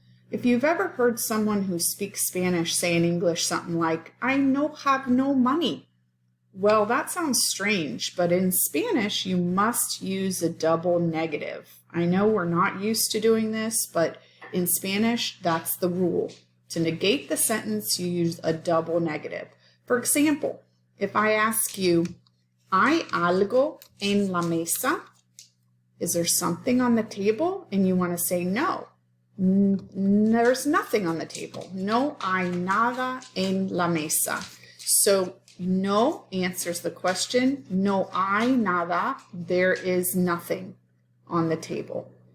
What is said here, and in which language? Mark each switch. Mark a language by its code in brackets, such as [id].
[en] If you've ever heard someone who speaks Spanish say in English something like, I no have no money. Well, that sounds strange, but in Spanish, you must use a double negative. I know we're not used to doing this, but in Spanish, that's the rule. To negate the sentence, you use a double negative. For example, if I ask you, [es] ¿Hay algo en la mesa? [en] Is there something on the table? And you want to say no. There's nothing on the table. [es] No hay nada en la mesa. [en] So no answers the question. [es] No hay nada. [en] There is nothing on the table.